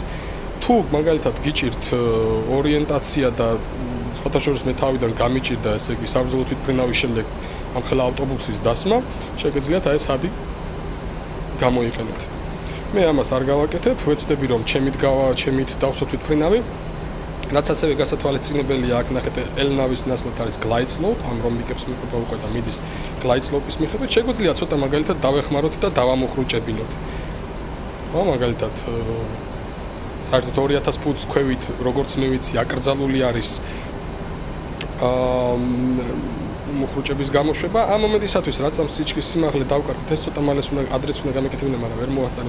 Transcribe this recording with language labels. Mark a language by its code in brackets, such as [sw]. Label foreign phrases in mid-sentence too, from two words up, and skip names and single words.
[ka] თუ მაგალითად გიჭირთ ორიენტაცია და სხვადასხვა მე თავიდან გამიჭირდა, ესე იგი საბრძოლო თვითმფრინავის შემდეგ ამხელა ავტობუსის დასმა, შეგეძლიათ აი ეს ჰადი გამოიყენოთ. მე ამას არ გავაკეთებ, ვეცდები რომ ჩემით დავსვათ თვითმფრინავი. რაც ასევე გასათვალისწინებელია, აქ ნახეთ ელნავის ნაცვლად არის [en] glide slope, [ka] ამ რომბიკებს მიყვება უკვე და მიდის [en] glide slope-ის [ka] მიხედვით, შეგვიძლია ცოტა მაგალითად დავეხმაროთ და დავამოხრუჭებინოთ. ხო, მაგალითად საერთოდ 2000 ფუტს ქვევით, როგორც მე ვიცი, აკრძალული არის მოხრუჭების გამოშვება. ამ მომენტისათვის რაც ამ სიჩქრის სიმაღლე დავკარგეთ, ეს ცოტა მალე ადრეც უნდა გამეკეთებინა, მაგრამ ვერ მოვასწარი.